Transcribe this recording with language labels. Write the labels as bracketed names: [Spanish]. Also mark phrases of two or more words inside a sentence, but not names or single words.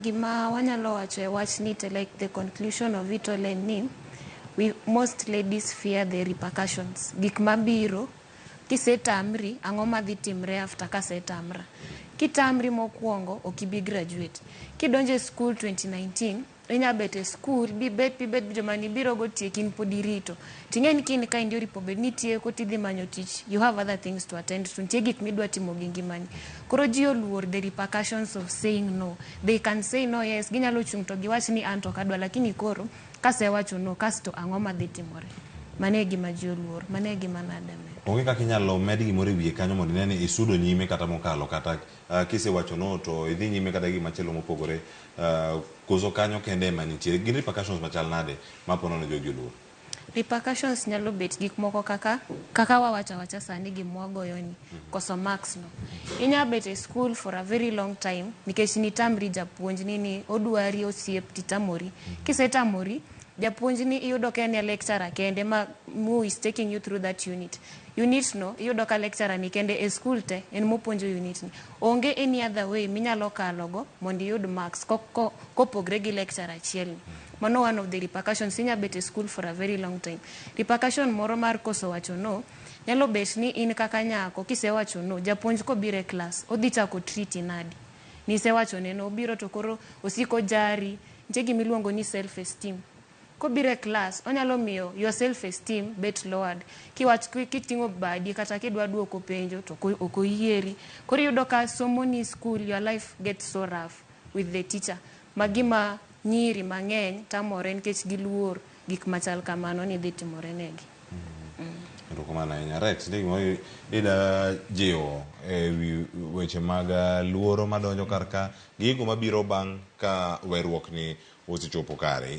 [Luo (Kenya and Tanzania)] Gima wanyalo wacho e wach ni to [English] like the conclusion of it all [Luo (Kenya and Tanzania)] en ni [English] most ladies fear the repercussions. [Luo (Kenya and Tanzania)] Gik mabiro kisetamri ang'o madhi timre after kasetamra. Kitamri mokwongo ok ibi graduate. Kidonje school 2019 inya bet e school bibet joma ni biro go tiekin pod irito. Ting'eni kini ka indio ripo bed ni tieko tidhi manyo tich. [English] You have other things to attend to. [Luo (Kenya and Tanzania)] Nitie gik midwa timo gi ngimani. Koro ji oluor [English] the repercussions of saying no. They can say no, yes, [Luo (Kenya and Tanzania)] ginyalo chung' to giwach ni an to kadwa, lakini koro kasewacho no kasto ang'o madhi timore. Mane gima ji oluor, mane gima nadame. Onge kaka inyalo med gimoro e wiye kanyo mondo inene isudo nyime kata mokalo kata kisewacho no to idhi nyime kata gima chielo mopogore koso kanyo kende ema nitie. Gin repercussions machal nade mapono ne jogi oluor? Repercussions nyalo bet gik moko kaka wawacha sani gimwagoyoni koso marks no. Inya bet e school [English] for a very long time [Luo (Kenya and Tanzania)] nikech nitamri japuonj ni odwari osiep titamori. Kisetamori japuonj ni iyudo ka en lecturer kende [English] who is taking you through that unit. [Luo (Kenya and Tanzania)] Unit no iyudo ka lecturer ni kende e school te en mopuonjo unit ni. Onge [English] any other way [Luo (Kenya and Tanzania)] minyalo kalogo mondo iyud marks kopogre gi lecturer achiel ni. Mano [English] one of the repercussions. [Luo (Kenya and Tanzania)] Inya bet e school [English] for a very long time. [Luo (Kenya and Tanzania)] Repercussion moro mar koso wacho no nyalo bet ni in kaka nyako kisewacho no japuonj kobiro e class odhi chako treat nadi. Nisewacho ne no obiro to koro osiko jari. Nitie gimiluongo ni [English] self esteem. [Luo (Kenya and Tanzania)] Kobire class onyalo miyo [English] your self esteem [Luo (Kenya and Tanzania)] bet lowered. Kiwach kitingo badi kata kidwa duoko penjo to okoyieri. Koro yudo ka somo ni school, [English] your life gets so rough with the teacher. [Luo (Kenya and Tanzania)] Magima nyiri mang'eny tamore nikech giluor gik machal kamano ni dhi timore negi. Erokamano ahinya. Rex, ndiko ida jiwo weche mag luoro madonjo karka gigo mabiro bang' ka weruok ni osechopo kare.